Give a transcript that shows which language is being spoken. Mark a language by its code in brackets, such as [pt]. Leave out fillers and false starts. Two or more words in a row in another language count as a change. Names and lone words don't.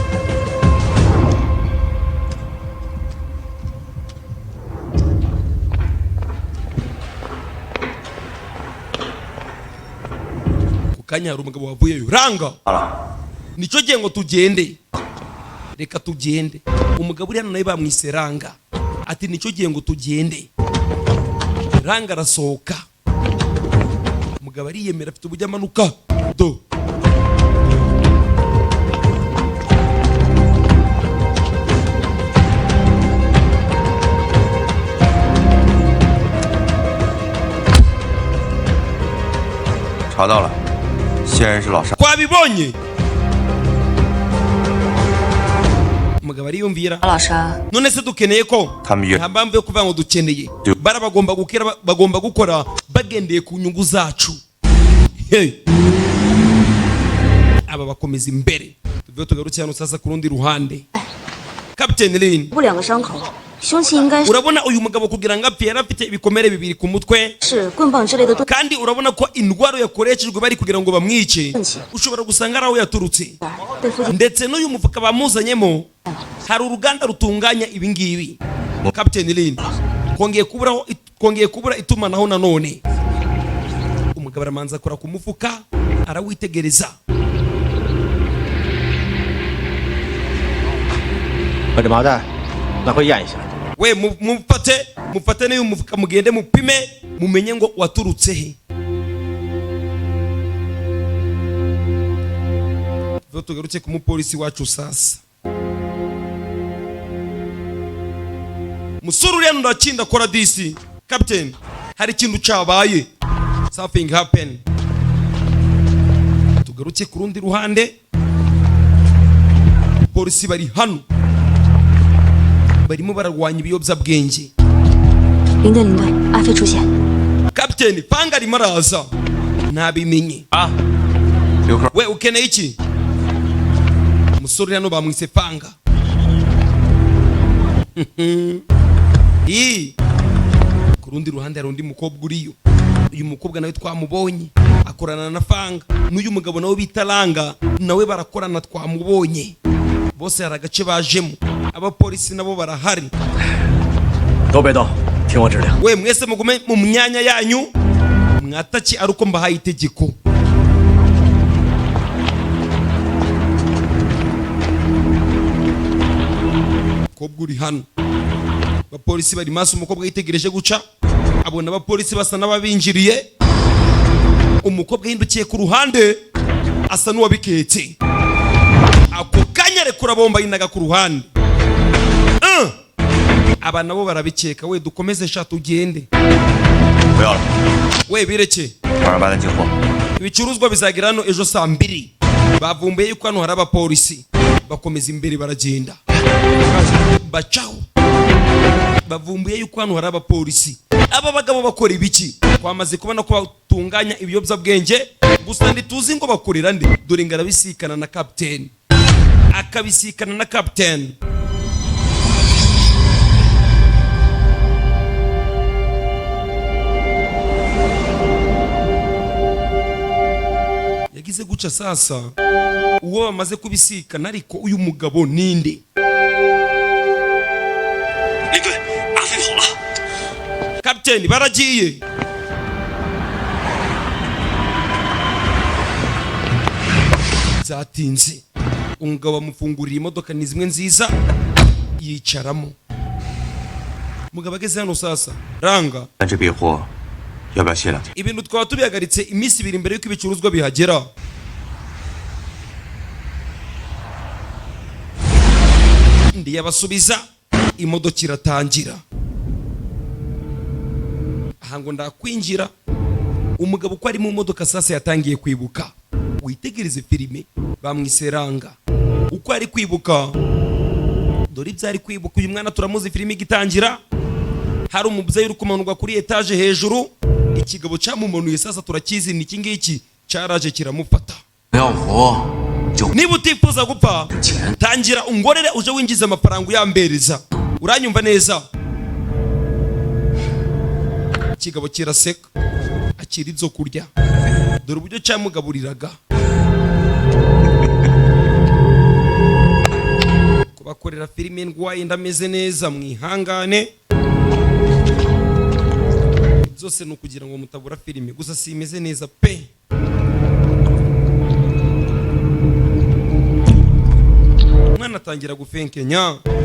[rw] kanya hari umugabo wavuyeyo ranga nicyo gihe ngo tugende reka tugende umugabo uri hano nawe bamwise ranga ati nicyo gihe ngo tugende ranga arasohoka umugabo ariyemera afite ubujya amanuka do [zh] 查到了，嫌人是老沙。 [rw] twabibonye umugabo ariyumvira 老沙， none se dukeneye ko Kamyo. nta mpamvu yo kuvuga ngo dukeneye Yo. bara bagomba gukora bagendeye ku nyungu zacu hey. aba bakomeza imbere tuvuye tugarutse hano sasa ku rundi ruhande Captain Lin [zh] 不两个伤口，凶器应该是 [rw] urabona uyu mugabo kugira ngo apfe yari afite ibikomere bibiri ku mutwe [zh] 是棍棒之类的钝 [rw] kandi urabona ko indwara yakoreshejwe bari kugira ngo bamwice Iki. ushobora gusanga ari aho yaturutse [zh] 器，对附近 [rw] ndetse n'uyu mufuka bamuzanyemo hari uruganda rutunganya ibingibi Captain Lin kongeye kubura itumanaho nanone umugabo aramanza akora ku mufuka arawitegereza [zh] 把这麻袋拿回验一下。 [rw] we mufate n'uyu mufuka mugende mupime mumenye ngo waturutse he tugarutse ku mupolisi wacu sasa musore uriya nurakinda kora disi Captain hari ikintu cyabaye [en] something happen [rw] tugarutse ku rundi ruhande polisi bari hano barimo bararwanya ibiyobyabwenge [zh] 领队，阿飞出现。 [rw] kapiteni panga arimo araza ntabimenye [zh] 啊，刘克， [rw] we ukeneye iki umusore hano bamwise panga ku rundi ruhande hari undi mukobwa uriyo uyu mukobwa nawe twamubonye akorana na fanga n'uyu mugabo nawe bita Langa nawe barakorana twamubonye bose hari agace bajemo abapolisi nabo barahari [zh] 都别动，听我指令。 [rw] we mwese mugume mu myanya yanyu mwataki ari uko mbahaye itegeko umukobwa uri hano abapolisi bari maso umukobwa yitegereje guca abona abapolisi basa n'ababinjiriye umukobwa yahindukiye ku ruhande asa n'uwabiketse ako kanya rekura bomba yinaga ku ruhande aba nabo barabikeka we dukomeze sha tugende [zh] 不要了， [rw] we bireke [zh] 晚上8点进货。 [rw] ibicuruzwa bizagira hano ejo saa 2 bavumbuye yuko hano hari abapolisi bakomeza imbere baragenda bacaho bavumbuye yuko hano hari abapolisi aba bagabo bakora ibiki twamaze kubona ko batunganya ibiyobyabwenge gusa ntituzi ngo bakorera nde dore ngo arabisikana na kapiteni akabisikana na kapiteni yagize guca sasa uwo bamaze kubisikana ariko uyu mugabo ninde [zh] 领队，阿飞跑了。 [rw] kapiteni baragiye zatinze umugabo amufungurira imodoka ni zimwe nziza yicaramo mugabo ageze hano sasa Langa [zh] 但这批货要不要歇2天？ [rw] ibintu twaba tubihagaritse iminsi 2 mbere yuko ibicuruzwa bihagera ndi yabasubiza imodoka iratangira aha ngo ndakwinjira umugabo uko ari mu modoka sasa yatangiye kwibuka witegereze filime bamwise Langa uko ari kwibuka dore ibyo ari kwibuka uyu mwana turamuzi filime igitangira hari umubyeyi uri kumanurwa kuri etaje hejuru ikigabo cyamumanuye sasa turakizi ni iki ngiki cyaraje kiramufata [zh] 不要活就 [rw] niba utifuza gupfa tangira ungorere uje winjiza amafaranga uyambereza uranyumva neza ikigabo kiraseka akira ibyo kurya dore uburyo cyamugaburiraga kubakorera filime ndwaye ndameze neza mwihangane byose ni ukugira ngo mutabura filime gusa simeze neza pe umwana atangira gufenkenya